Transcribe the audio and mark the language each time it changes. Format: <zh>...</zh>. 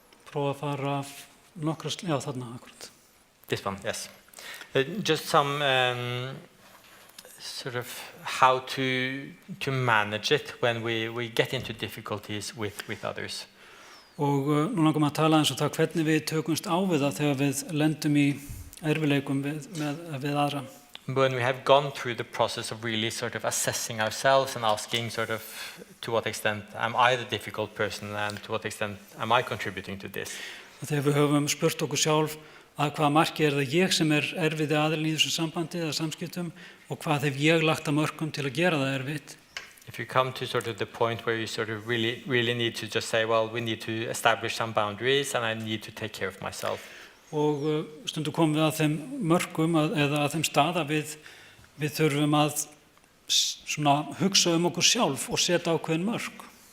<is>Prófa að fara nokkra já, þarna akkurat.</is> <en>This one, yes. Just some sort of how to manage it when we get into difficulties with others.</en> <is>Og nú langar maður að tala eins og það hvernig við tökumst á við það þegar við lendum í erfiðleikum við aðra.</is> <en>When we have gone through the process of really sort of assessing ourselves and asking sort of to what extent am I the difficult person and to what extent am I contributing to this.</en> <is>Þegar við höfum spurt okkur sjálf að hvaða marki það ég sem erfiði aðilinn í þessum sambandi eða samskiptum og hvað hef ég lagt að mörkum til að gera það erfitt.</is> <en>If you come to sort of the point where you sort of really need to just say, well, we need to establish some boundaries and I need to take care of myself.</en> <is>Og stundum komum við að þeim mörkum eða að þeim stað að við þurfum að svona hugsa okkur sjálf og setja ákveðin mörk.</is>